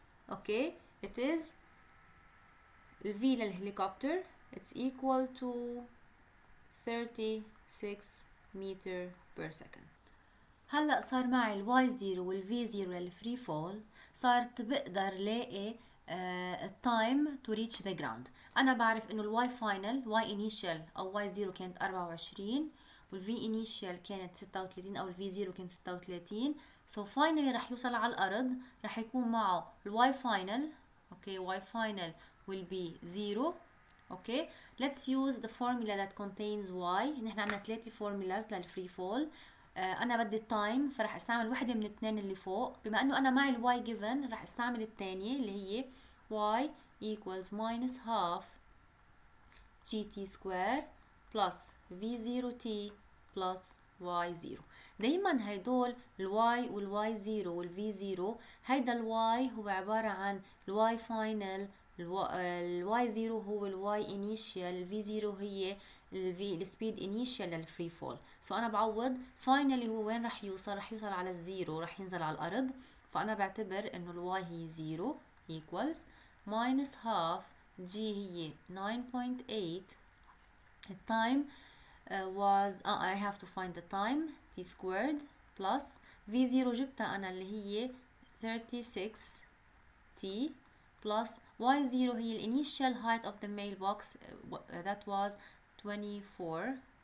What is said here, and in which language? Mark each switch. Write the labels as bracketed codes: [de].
[en] Okay it is ال V للهليكوبتر it's equal to 36 meter per second. [ar] هلا صار معي [en] الواي 0 والفي 0 للفري فول، [ar] صارت بقدر لاقي [en] التايم to reach the ground. [ar] انا بعرف انه الواي فاينل واي انيشال او واي 0 كانت 24 والفي انيشال كانت 36 او الفي 0 كانت 36. سو فاينلي رح يوصل على الارض رح يكون معه الواي فاينل. [en] Okay y final will be 0. Okay let's use the formula that contains y. [ar] نحن عندنا 3 formulas للفري فول. انا بدي التايم فرح استعمل وحده من الاثنين اللي فوق. بما انه انا معي الواي given رح استعمل الثانيه اللي هي [en] y equals minus half gt square plus v0t plus y0. [ar] دايما هيدول الواي والواي 0 والفي 0 هيدا الواي هو عباره عن الواي فاينل، الواي 0 هو الواي انيشال، الفي 0 هي السبيد انيشال للفري فول. سو انا بعوض فاينلي هو وين رح يوصل؟ رح يوصل على الزيرو، رح ينزل على الارض. فانا بعتبر انه الواي هي 0 equals minus half g هي 9.8. [en] التايم was I have to find the time t squared plus v0 [ar] جبتها انا اللي هي 36 [en] t plus y0 هي الانيشال height of the mailbox that was 24.